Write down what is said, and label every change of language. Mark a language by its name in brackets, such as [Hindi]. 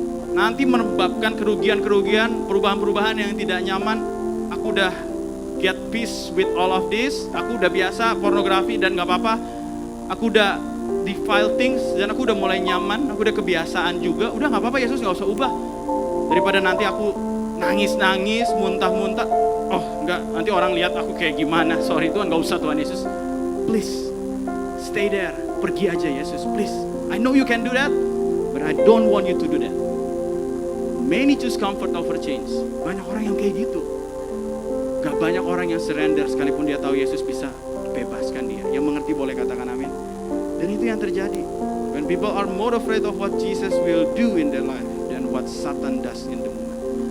[Indonesian] Nanti menyebabkan kerugian-kerugian, perubahan-perubahan yang tidak nyaman. Aku udah [English] get peace with all of this. [Indonesian] Aku udah biasa pornografi dan gak apa-apa. Aku udah [English] defile things [Indonesian] dan aku udah mulai nyaman. Aku udah kebiasaan juga. Udah gak apa-apa, Yesus gak usah ubah. Daripada nanti aku nangis-nangis, muntah-muntah. Oh enggak, nanti orang lihat aku kayak gimana. Sorry Tuhan, gak usah Tuhan Yesus. [English] Please, stay there. [Indonesian] Pergi aja Yesus, [English] please. I know you can do that, but I don't want you to do that. Many choose comfort over change. [Indonesian] Banyak orang yang kayak gitu. Gak banyak orang yang surrender sekalipun dia tahu Yesus bisa bebaskan dia. Yang mengerti boleh katakan amin. Dan itu yang terjadi. [English] When people are more afraid of what Jesus will do in their life than what Satan does in the moment.